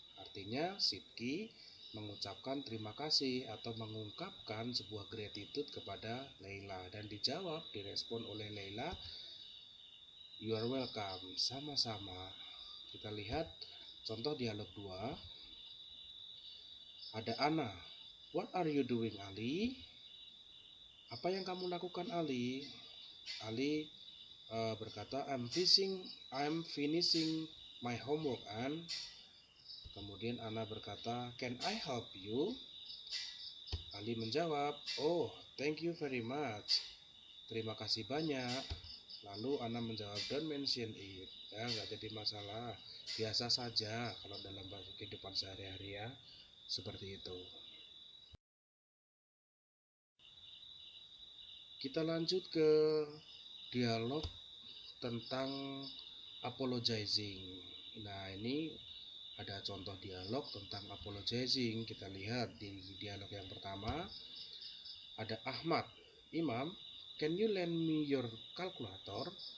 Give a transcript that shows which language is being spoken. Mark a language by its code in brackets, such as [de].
[id] Artinya Sidki mengucapkan terima kasih atau mengungkapkan sebuah gratitude kepada Leila, dan dijawab, direspon oleh Leila, [en] "You are welcome." [id] Sama-sama. Kita lihat contoh dialog 2. Ada Ana. [en] "What are you doing, Ali?" [id] Apa yang kamu lakukan, Ali? Ali berkata, [en] I'm finishing my homework, Anne." [id] Kemudian Ana berkata, [en] "Can I help you?" [id] Ali menjawab, [en] "Oh, thank you very much." [id] Terima kasih banyak. Lalu Ana menjawab, [en] "Don't mention it." [id] Ya, nggak jadi masalah. Biasa saja kalau dalam kehidupan sehari-hari ya. Seperti itu. Kita lanjut ke dialog tentang apologizing. Nah, ini ada contoh dialog tentang apologizing. Kita lihat di dialog yang pertama. Ada Ahmad. [en] "Imam, can you lend me your calculator?"